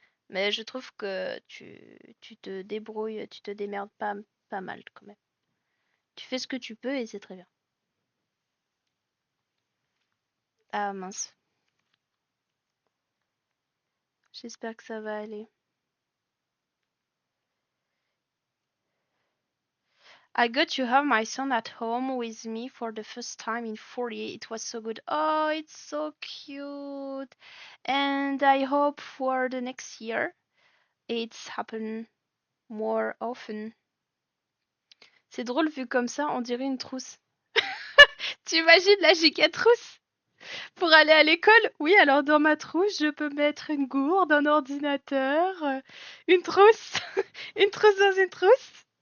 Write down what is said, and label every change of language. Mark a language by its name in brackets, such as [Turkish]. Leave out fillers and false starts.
[French] Mais je trouve que tu te débrouilles, tu te démerdes pas mal quand même. Tu fais ce que tu peux et c'est très bien. Ah mince, j'espère que ça va aller. [English] I got to have my son at home with me for the first time in 40. It was so good. Oh, it's so cute. And I hope for the next year it's happen more often. [French] C'est drôle vu comme ça, on dirait une trousse. Tu imagines la giga trousse? Pour aller à l'école? Oui, alors dans ma trousse, je peux mettre une gourde, un ordinateur, une trousse, une trousse dans une trousse.